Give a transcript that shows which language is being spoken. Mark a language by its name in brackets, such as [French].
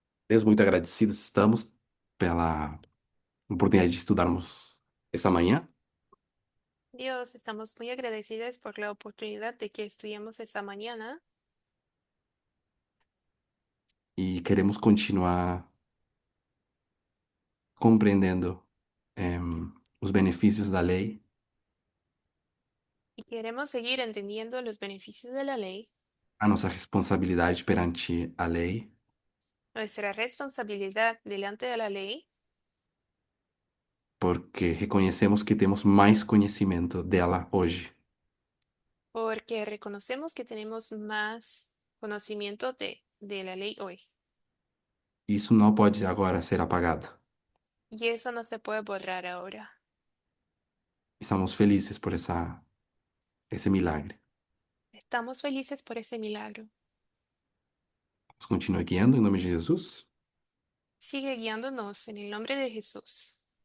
[Portuguese] Deus, muito agradecidos estamos pela oportunidade de estudarmos essa manhã [Spanish] Dios, estamos muy agradecidos por la oportunidad de que estudiemos esta mañana [Portuguese] e queremos continuar compreendendo os benefícios da lei [Spanish] y queremos seguir entendiendo los beneficios de la ley, [Portuguese] a nossa responsabilidade perante a lei, [Spanish] nuestra responsabilidad delante de la ley, [Portuguese] porque reconhecemos que temos mais conhecimento dela hoje. [Spanish] porque reconocemos que tenemos más conocimiento de la ley hoy. [Portuguese] Isso não pode agora ser apagado. [Spanish] Y eso no se puede borrar ahora. [Portuguese] Estamos felizes por esse milagre. [Spanish] Estamos felices por ese milagro. [Portuguese] Nos continue guiando em nome de Jesus. [Spanish] Sigue guiándonos en el nombre de Jesús.